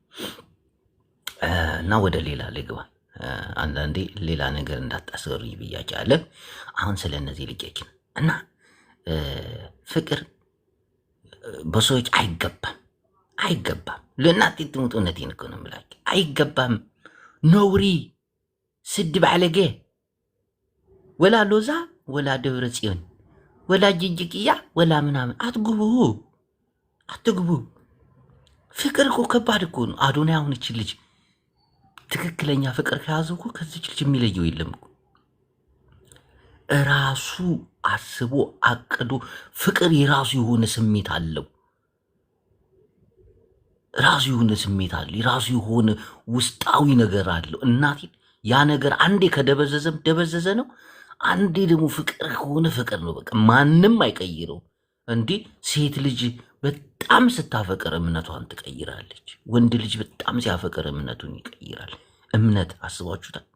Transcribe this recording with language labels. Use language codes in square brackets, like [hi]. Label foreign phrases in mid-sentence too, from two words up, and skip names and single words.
[am] እና ወደ ሌላ ልግባ። አንዳንዴ ሌላ ነገር እንዳታሰሩ ብያቸዋለሁ። አሁን ስለ እነዚህ ልጆችን እና ፍቅር በሰዎች አይገባም። ለእናቴ ትሙት እውነቴን እኮ ነው የምላቸው። አይገባም። ነውሪ ስድብ አለጌ ወላ ሎዛ ወላ ደብረ ጽዮን ወላ ጅጅቅያ ወላ ምናምን አትግቡ። ፍቅር እኮ ከባድ እኮ ነው። አዶናይ አሁን እች ልጅ ትክክለኛ ፍቅር ከያዘ እኮ ከዚች ልጅ የሚለየው የለም እኮ። እራሱ አስቦ አቅዶ ፍቅር የራሱ የሆነ ስሜት አለው። ራሱ የሆነ ውስጣዊ ነገር አለው። እናቴን ያ ነገር አንዴ ደበዘዘ ነው። አንዴ ደግሞ ፍቅር ከሆነ ፍቅር ነው። በቃ ማንም አይቀይረው። እንዲህ ሴት ልጅ በጣም ስታፈቅር እምነቷን ትቀይራለች። ወንድ ልጅ በጣም ሲያፈቅር እምነቱን ይቀይራል። እምነት አስባችሁታል?